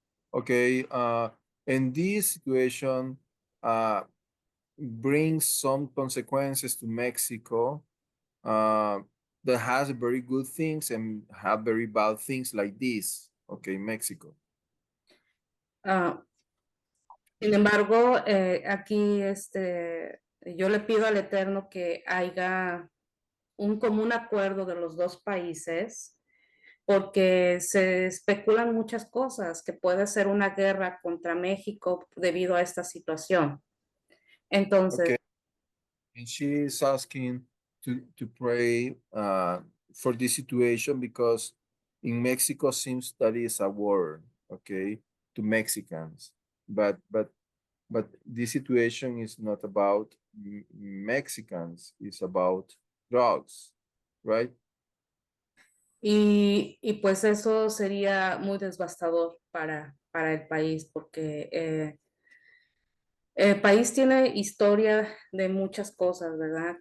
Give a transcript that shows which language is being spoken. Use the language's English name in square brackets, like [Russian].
[English] Okay, and this situation brings some consequences to Mexico that has very good things and have very bad things like this. Okay, Mexico. [Spanish] Sin embargo, aquí yo le pido al Eterno que haya un común acuerdo de los dos países, porque se especulan muchas cosas, que puede ser una guerra contra México debido a esta situación. Entonces, [English] Okay. And she is asking to pray for this situation because in Mexico seems that is a war, okay, to Mexicans. But this situation is not about Mexicans, it's about drugs, right? [Spanish] y pues eso sería muy devastador para el país, porque el país tiene historia de muchas cosas, ¿verdad?